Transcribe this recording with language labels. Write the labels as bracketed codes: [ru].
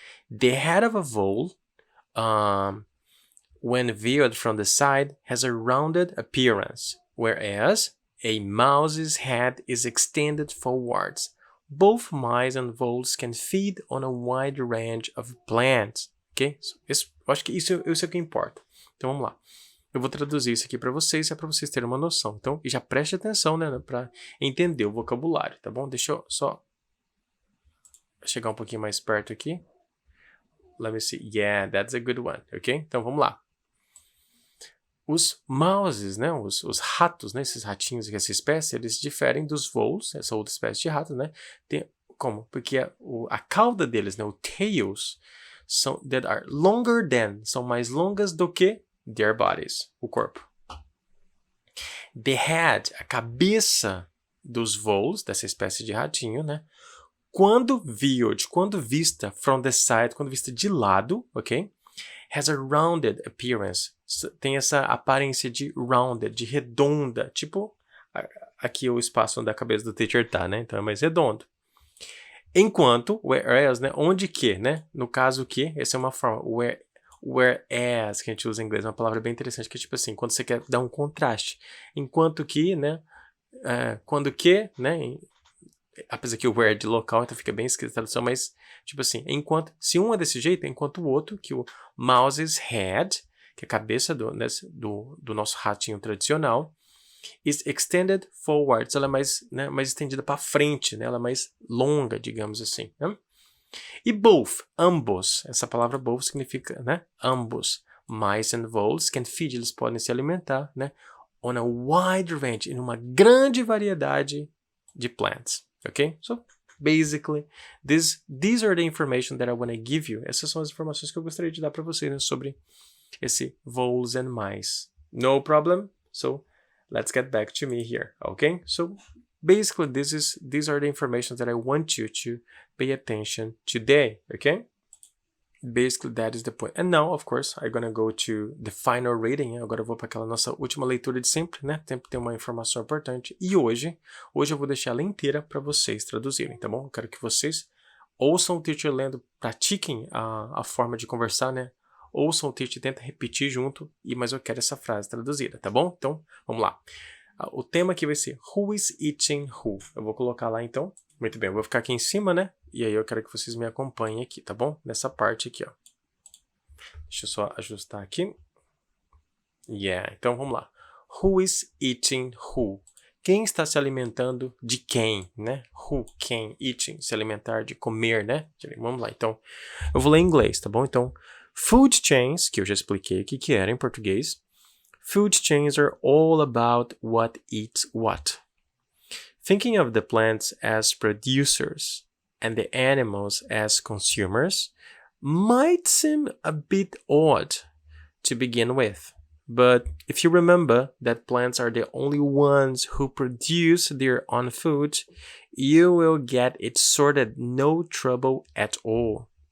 [en] The head of a vole, when viewed from the side, has a rounded appearance, whereas a mouse's head is extended forwards. Both mice and voles can feed on a wide range of plants. Ok? [pt] Eu acho que isso é o que importa. Então vamos lá. Eu vou traduzir isso aqui para vocês, é para vocês terem uma noção. Então, e já preste atenção, né, para entender o vocabulário, tá bom? Deixa eu só chegar um pouquinho mais perto aqui. [en] Let me see. Yeah, that's a good one. [pt] Ok? Então, vamos lá. os mouses, né, os ratos, né, esses ratinhos, essa espécie, eles diferem dos voles, essa outra espécie de rato, né? Como? Porque a cauda deles, né, o tails, [en] that are longer than, [pt] são mais longas do que [en] their bodies, [pt] o corpo. The head, a cabeça dos voles, dessa espécie de ratinho, né? Quando vista [en] from the side, [pt] quando vista de lado, ok? [en] Has a rounded appearance. [pt] Tem essa aparência de rounded, de redonda. Tipo, aqui o espaço onde a cabeça do teacher tá, né? Então é mais redondo. Enquanto, whereas, né? Onde que, né? No caso que, essa é uma forma. Whereas, que a gente usa em inglês, é uma palavra bem interessante, que é tipo assim, quando você quer dar um contraste. Enquanto que, né? Quando que, né? Apesar que o where é de local, então fica bem escrito a tradução, mas, tipo assim, se um é desse jeito, enquanto o outro, que o mouse's head, que é a cabeça do nosso ratinho tradicional, [en] is extended forwards, [pt] ela é mais estendida para frente, né? Ela é mais longa, digamos assim, né? E both, ambos, essa palavra both significa, né? Ambos, [en] mice and voles can feed, [pt] eles podem se alimentar, né? [en] On a wide range, [pt] em uma grande variedade de plants. [en] Okay? So, basically, these are the information that I want to give you. [pt] Essas são as informações que eu gostaria de dar para vocês, né, sobre esse voles and mice. [en] No problem? So, let's get back to me here. Okay? So, basically, these are the information that I want you to pay attention today. Okay? Basically, that is the point. And now, of course, I'm gonna go to the final reading. [pt] Agora eu vou para aquela nossa última leitura de sempre, né? Sempre tem uma informação importante. E hoje eu vou deixar ela inteira para vocês traduzirem, tá bom? Eu quero que vocês ouçam o teacher lendo, pratiquem a forma de conversar, né? Ouçam o teacher, tenta repetir junto, mas eu quero essa frase traduzida, tá bom? Então, vamos lá. O tema aqui vai ser [en] Who is eating who? [pt] Eu vou colocar lá, então. Muito bem, eu vou ficar aqui em cima, né? E aí eu quero que vocês me acompanhem aqui, tá bom? Nessa parte aqui, ó. Deixa eu só ajustar aqui. Então vamos lá. [en] Who is eating who? [pt] Quem está se alimentando de quem, né? Who, quem, eating, se alimentar, de comer, né? Vamos lá, então. Eu vou ler em inglês, tá bom? Então, food chains, que eu já expliquei o que era em português. [en] Food chains are all about what eats what. Thinking of the plants as producers and the animals as consumers might seem a bit odd to begin with. But if you remember that plants are the only ones who produce their own food, you will get it sorted no trouble at all.